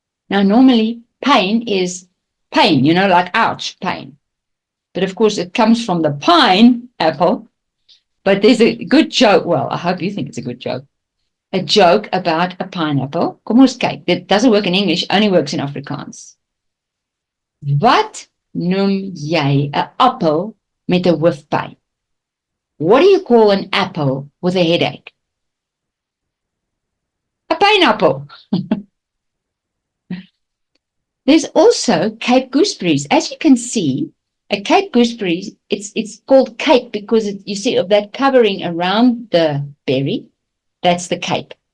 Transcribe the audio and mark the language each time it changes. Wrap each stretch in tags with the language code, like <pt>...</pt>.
<en>Now normally pain is pain, you know, like ouch, pain. But of course it comes from the pine apple. But there's a good joke, well, I hope you think it's a good joke. A joke about a pineapple.</en> <af>Kom ons kyk, dit</af> <en>doesn't work in English, only works in Afrikaans.</en> <af>Wat noem jy 'n appel met 'n hoofpyn?</af> <en>What do you call an apple with a headache? A pineapple. There's also Cape gooseberries. As you can see, a Cape gooseberry, it's called Cape because you see of that covering around the berry. That's the Cape.</en>